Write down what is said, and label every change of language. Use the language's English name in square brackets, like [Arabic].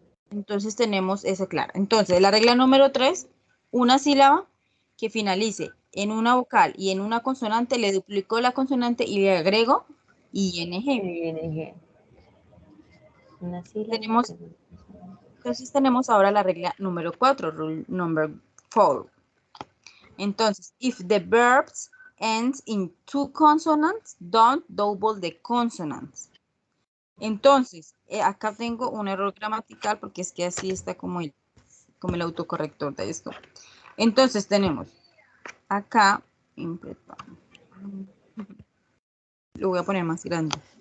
[Spanish] Entonces tenemos eso claro. Entonces, la regla número 3, una sílaba que finalice en una vocal y en una consonante, le duplico la consonante y le agrego ING. ING. Una sílaba. Entonces tenemos ahora la regla número 4, [English] rule number 4. [Spanish] Entonces, [English] if the verbs ends in two consonants, don't double the consonants. [Spanish] Entonces, acá tengo un error gramatical porque es que así está como el autocorrector de esto. Entonces tenemos acá, lo voy a poner más grande.